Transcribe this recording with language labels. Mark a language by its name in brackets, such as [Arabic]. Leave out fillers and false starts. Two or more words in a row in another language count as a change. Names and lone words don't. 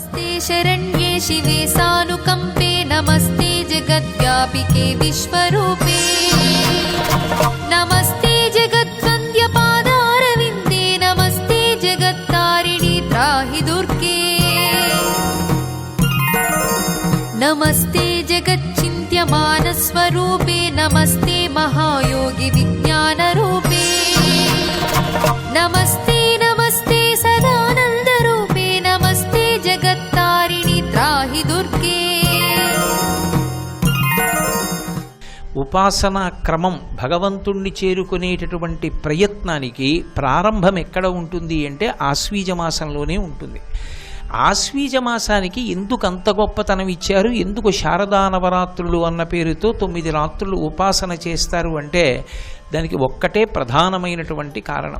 [Sanskrit] नमस्ते शरण्ये शिवे सानुकंपे नमस्ते जगद्व्यापिके विश्वरूपे नमस्ते जगद्वन्द्यपादारविन्दे नमस्ते जगत्तारिणि त्राहि दुर्गे नमस्ते जगच्चिन्त्यमानस्वरूपे नमस्ते महायोगि विज्ञानरूपे नमस्ते नमस्ते सदानन्दरूपे नमस्ते जगत्तारिणि त्राहि दुर्गे [Telugu] ఉపాసనా క్రమం భగవంతుణ్ణి చేరుకునేటటువంటి ప్రయత్నానికి ప్రారంభం ఎక్కడ ఉంటుంది అంటే ఆశ్వీజ మాసంలోనే ఉంటుంది. ఆశ్వీజ మాసానికి ఎందుకు అంత గొప్పతనం ఇచ్చారు, ఎందుకు శారదా నవరాత్రులు అన్న పేరుతో 9 రాత్రులు ఉపాసన చేస్తారు అంటే దానికి ఒక్కటే ప్రధానమైనటువంటి కారణం.